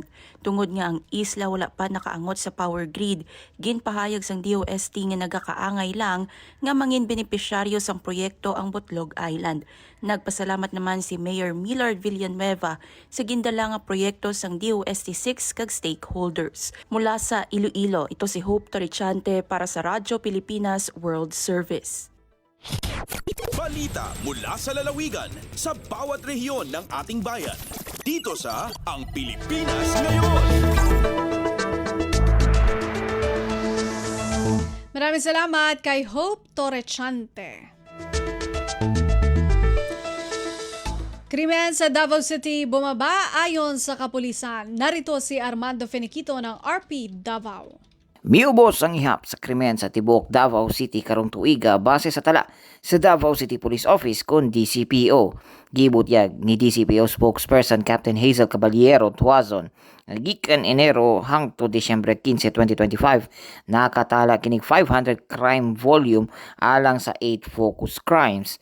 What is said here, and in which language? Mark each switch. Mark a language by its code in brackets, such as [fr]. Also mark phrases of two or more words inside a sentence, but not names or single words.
[hil] Tungod nga ang isla wala pa nakaangot sa power grid, ginpahayag sang DOST nga nagakaangay lang nga mangin benepisyaryo sang proyekto ang Botlog Island. Nagpasalamat naman si Mayor Millard Villanueva sa gindala nga proyekto sang DOST-6 kag stakeholders. [tl] Mula sa Iloilo, ito si Hope Torrichante para sa Radyo Pilipinas World Service. Balita mula sa lalawigan sa bawat rehiyon ng ating bayan. Dito sa Ang Pilipinas Ngayon. Maraming salamat kay Hope Torrichante. Krimen sa Davao City bumaba ayon sa kapulisan. Narito si Armando Feniquito ng RP Davao. [ceb] Miubos ang ihap sa krimen sa tibuok Davao City karong tuiga base sa tala sa Davao City Police Office kon DCPO. Gibutyag ni DCPO spokesperson Captain Hazel Caballero Tuazon gikan Enero hangtod Disyembre 15, 2025 nakatala kining 500 [en] crime volume [ceb] alang sa 8 [en] focus crimes.